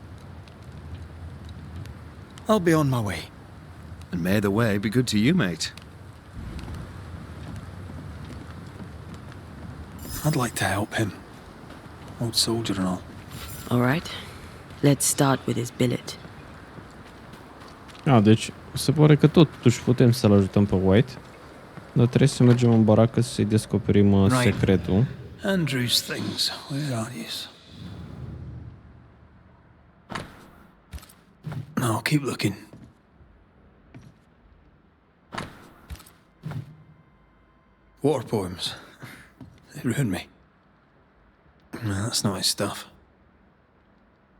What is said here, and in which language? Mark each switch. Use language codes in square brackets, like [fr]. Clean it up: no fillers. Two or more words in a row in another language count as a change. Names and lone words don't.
[en] I'll be on my way. And may the way be good to you, mate. I'd like to help him. Old soldier and all. All right. Let's start with his billet. [ro] Deci se pare că totuși putem să-l ajutăm pe White. Dar trebuie să mergem în baracă să-i descoperim secretul. [en] Andrew's things. Where are these? No, keep looking. War poems. They ruined me. No, that's not his stuff.